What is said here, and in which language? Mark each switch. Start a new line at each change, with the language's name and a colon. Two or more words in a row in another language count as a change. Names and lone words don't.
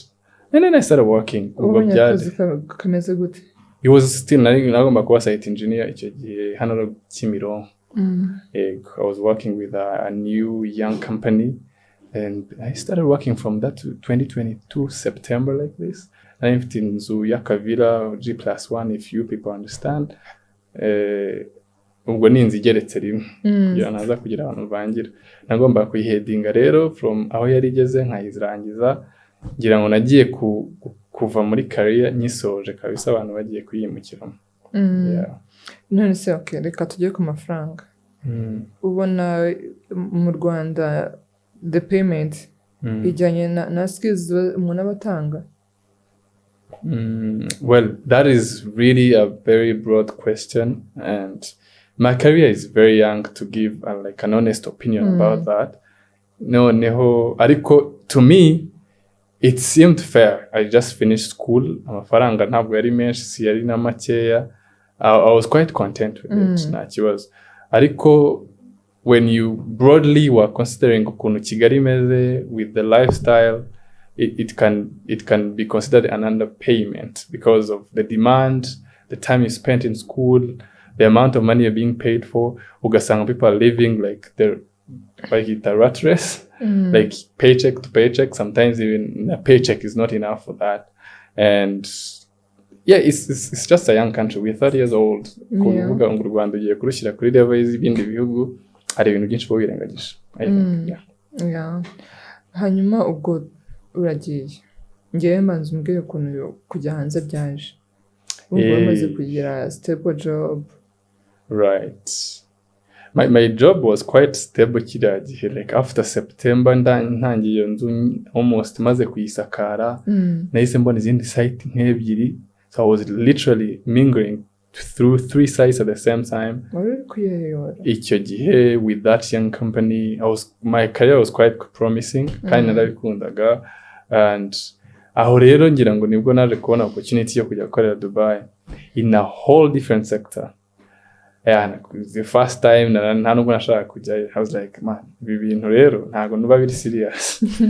English: And then I started working. It was still
Kinyarwanda: nagomba kuba
English: site engineer
Kinyarwanda: icyo gihe hano Kimironko.
English: I was working with a new young company and I started working from that to 2022 September like this. I lived in
Kinyarwanda: inzu y'akavira
English: G+1 if you people understand.
Kinyarwanda: Ubwo ni inzu igeretse rimwe kugira naza kugira abantu bangira. Nagomba kuyihedinga rero from aho yari igeze nkayirangiza. Ngira ngo nagiye kuva muri career nyisoje kabisa abantu bagiye kuyimukiramo.
English: Yeah.
Kinyarwanda: none se okay reka tujye ku mafaranga ubona mu Rwanda
English: the payment
Kinyarwanda: ijyanye na skills umuntu abatanga.
English: Well, that is really a very broad question, and my career is very young to give like an honest opinion about that. No, ariko to me, it seemed fair. I just finished school.
Kinyarwanda: Amafaranga ntabwo yari menshi, si yari na makeya.
English: I was quite content with it.
Kinyarwanda: Nakibazo.
English: Ariko when you broadly were considering
Kinyarwanda: ukuntu Kigali meze
English: with the lifestyle, it can be considered an underpayment because of the demand, the time you spent in school, the amount of money you're being paid for. Ugasanga people are living like the rat race, like paycheck to paycheck. Sometimes even a paycheck is not enough for that. And yeah, it's just a young country. We're 30 years old.
Kinyarwanda: Kuvuga ngo Rwanda ugiye kurushyira kuri level y'ibindi bihugu, hari ibintu byinshi birengagije. Yeah. Hanyuma ubwo uragiye. Ngewe manzi umbwire ukuntu kujya hanze byaje. Ubwo wamaze kugira
English: stable job. Right. My job was quite stable
Kinyarwanda: kiriya gihe,
English: like after September
Kinyarwanda: ntangiye iyo nzu almost maze kuyisakara, nahise mbona izindi site nk'ebyiri,
English: so I was literally mingling through 3 sites at the same time.
Kinyarwanda: Icyo gihe
English: with that young company, my career was quite promising,
Kinyarwanda: kandi narabikundaga, and aho rero ngira ngo nibwo naje kubona opportunity yo kujya gukorera Dubai
English: in a whole different sector. Yeah, the first time
Kinyarwanda: nta nubwo nashaka kujya,
English: I was like, man,
Kinyarwanda: ibi bintu rero ntago nuba biri serious.